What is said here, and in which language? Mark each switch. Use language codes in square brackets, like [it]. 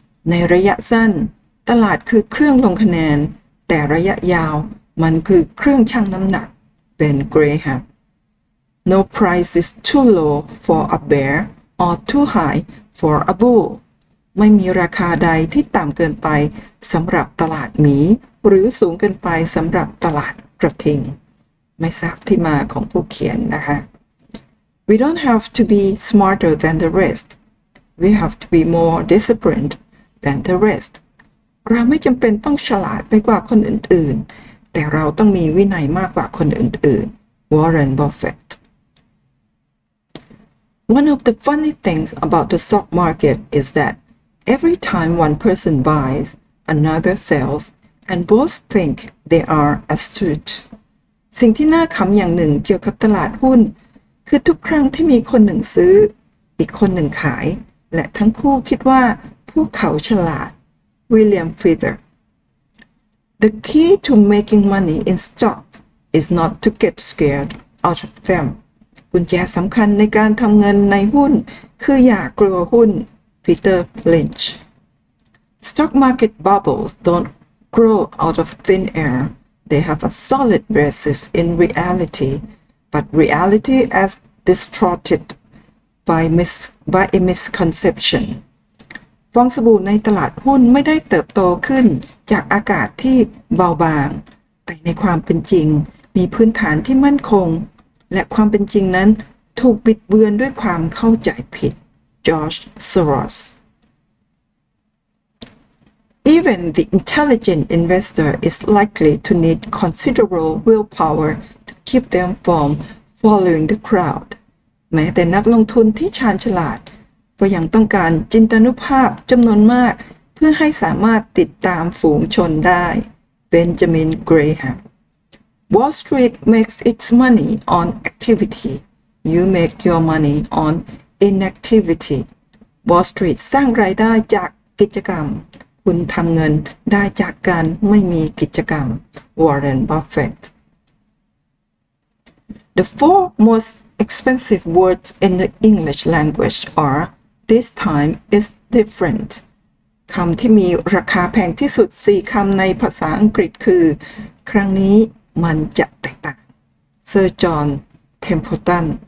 [th] ในระยะสั้นตลาดคือเครื่องลงคะแนนแต่ระยะยาวมันคือเครื่องชั่งน้ำหนัก Ben Graham [en] No price is too low for a bear or too high for a bull [th] ไม่มีราคาใดที่ต่ำเกินไปสำหรับตลาดหมีหรือสูงเกินไปสำหรับตลาดกระทิงไม่ทราบที่มาของผู้เขียนนะคะ [en] We don't have to be smarter than the rest. We have to be more disciplined than the rest. [th] เราไม่จำเป็นต้องฉลาดไปกว่าคนอื่นๆ [en] แต่เราต้องมีวินัยมากกว่าคนอื่นๆ Warren Buffett One of the funny things about the stock market is that every time one person buys, another sells, and both think they are astute. [th] สิ่งที่น่าขำอย่างหนึ่งเกี่ยวกับตลาดหุ้นคือทุกครั้งที่มีคนหนึ่งซื้ออีกคนหนึ่งขายและทั้งคู่คิดว่าพวกเขาฉลาด William Feather [en] The key to making money in stocks is not to get scared out of them [th] กุญแจสำคัญในการทำเงินในหุ้นคืออย่ากลัวหุ้น [en] Peter Lynch Stock market bubbles don't grow out of thin air. They have a solid basis in reality, but reality as distorted by a misconception. [th] ฟองสบู่ในตลาดหุ้นไม่ได้เติบโตขึ้นจากอากาศที่เบาบางแต่ในความเป็นจริงมีพื้นฐานที่มั่นคงและความเป็นจริงนั้นถูกบิดเบือนด้วยความเข้าใจผิด George Soros [en] Even the intelligent investor is likely to need considerable willpower to keep them from following the crowd. [th] แม้แต่นักลงทุนที่ชาญฉลาดก็ยังต้องการจินตานุภาพจำนวนมากเพื่อให้สามารถติดตามฝูงชนได้ Benjamin Graham [en] Wall Street makes its money on activity. You make your money on inactivity. [th] Wall Street สร้างรายได้จากกิจกรรมคุณทำเงินได้จากการไม่มีกิจกรรม Warren Buffett [en] The four most expensive words in the English language are This time is different [th] คำที่มีราคาแพงที่สุด4คำในภาษาอังกฤษคือครั้งนี้มันจะแตกต่าง Sir John Templeton